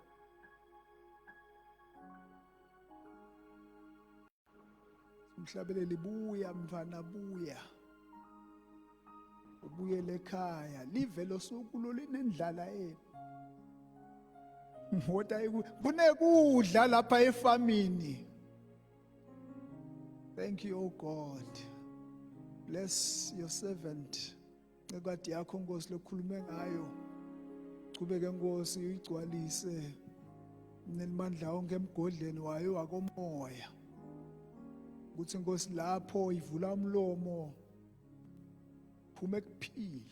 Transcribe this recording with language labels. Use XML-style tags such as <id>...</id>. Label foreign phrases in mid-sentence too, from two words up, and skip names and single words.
<ss>Umhlabeleli buya mfana buya. Ubuyele ekhaya live losuku lolinendlala yena. Kunekudla lapha efamini.</ss> <en>Thank you, oh God. Bless your servant.</en> <ss>Ngekwadi yakho Nkosi lokhulume ngayo. Qhubeke Nkosi uyigcwalise nemandla onke emgodleni wayo wakomoya. Ukuthi Nkosi lapho ivula umlomo phume kuphila.</ss>